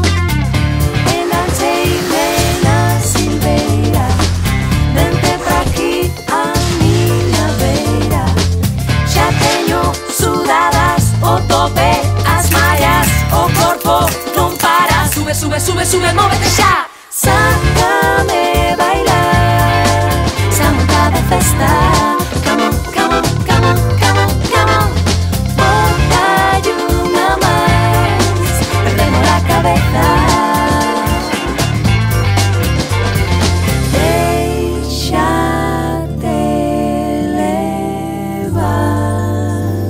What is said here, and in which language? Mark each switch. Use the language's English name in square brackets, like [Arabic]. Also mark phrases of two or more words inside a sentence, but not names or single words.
[Galician] Engancheime na silveira, vente pra aquí a miña beira. Xa teño sudadas o tope, as mallas, o corpo non para. Sube, sube, sube, sube, móvete xa. Sácame bailar, xa montada festa. [English] Come on, come on, come on, come on, come on. [Galician] Botalle unha máis, perdemos a cabeza. Déixate levar.